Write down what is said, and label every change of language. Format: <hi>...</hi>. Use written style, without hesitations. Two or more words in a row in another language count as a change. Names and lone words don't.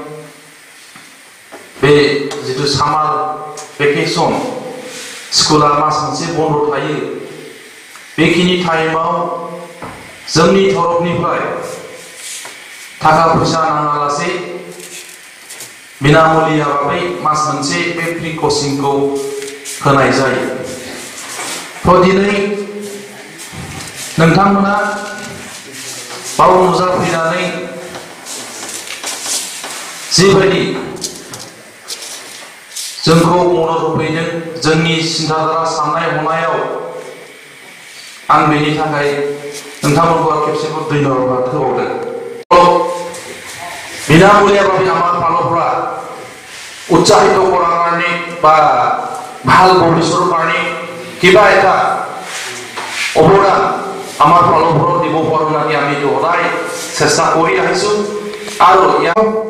<brx>बे जितु सामार भेकेसन स्कुला मास मोनसे बन्द थायो बेखिनि टाइमाव जोंनि तरफनिफ्राय थाखा फैसा नाङालासे बिनामुलिया भाबै मास मोनसे बे फ्रि कचिंखौ होनाय जायो तो दिनै नोंथांमोना बाव नुजाफैनानै जिबायदि जोंखौ मदद होफैदों जोंनि सिन्थाधारा साननाय हनायाव आं बेनि थाखाय नोंथांमोनखौ खेबसेबाव धन्यबाद होबावदों</brx> <as>বিনামূলীয়াভাৱে আমাৰ ফালৰ পৰা উৎসাহিত কৰাৰ কাৰণে বা ভাল ভৱিষ্যতৰ কাৰণে কিবা এটা অৱদান আমাৰ ফালৰ পৰা দিব পাৰোঁ নাকি আমি সদায় চেষ্টা কৰি আহিছোঁ আৰু ইয়াৰ</as>